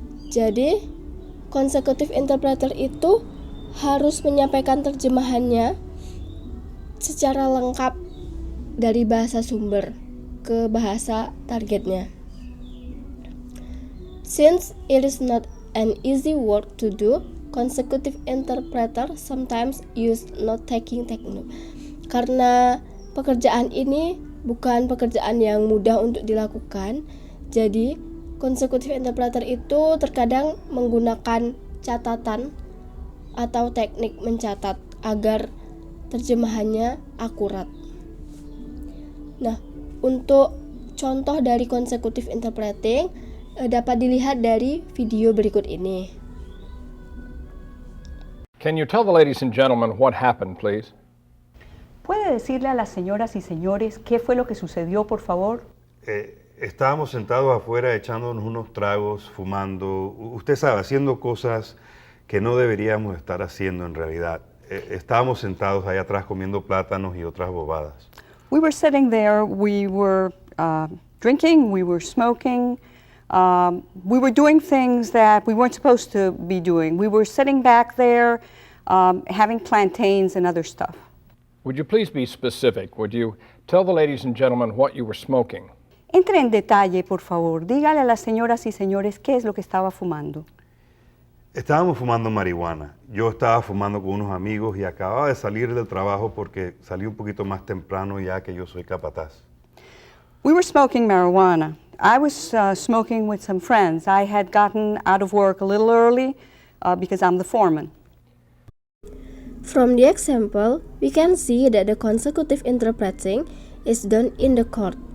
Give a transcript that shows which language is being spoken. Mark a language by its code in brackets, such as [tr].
[id] Jadi, consecutive interpreter itu harus menyampaikan terjemahannya secara lengkap dari bahasa sumber ke bahasa targetnya. [en] Since it is not an easy work to do, consecutive interpreter sometimes use note-taking technique. [id] Karena pekerjaan ini bukan pekerjaan yang mudah untuk dilakukan, jadi consecutive interpreter itu terkadang menggunakan catatan atau teknik mencatat agar terjemahannya akurat. Nah, untuk contoh dari consecutive interpreting dapat dilihat dari video berikut ini. [en] Can you tell the ladies and gentlemen what happened, please? [es] ¿Puede decirle a las señoras y señores qué fue lo que sucedió, por favor? Estábamos sentados afuera echándonos unos tragos, fumando, usted sabe, haciendo cosas que no deberíamos estar haciendo en realidad. Estábamos sentados ahí atrás comiendo plátanos y otras bobadas. [en] We were sitting there, we were drinking, we were smoking, we were doing things that we weren't supposed to be doing. We were sitting back there having plantains and other stuff. Would you please be specific? Would you tell the ladies and gentlemen what you were smoking? [es] Entre en detalle, por favor. Dígale a las señoras y señores qué es lo que estaba fumando. Estábamos fumando marihuana. Yo estaba fumando con unos amigos y acababa de salir del trabajo porque salí un poquito más temprano ya que yo soy capataz. [en] We were smoking marijuana. I was smoking with some friends. I had gotten out of work a little early because I'm the foreman. From the example, we can see that the consecutive interpreting is done in the court.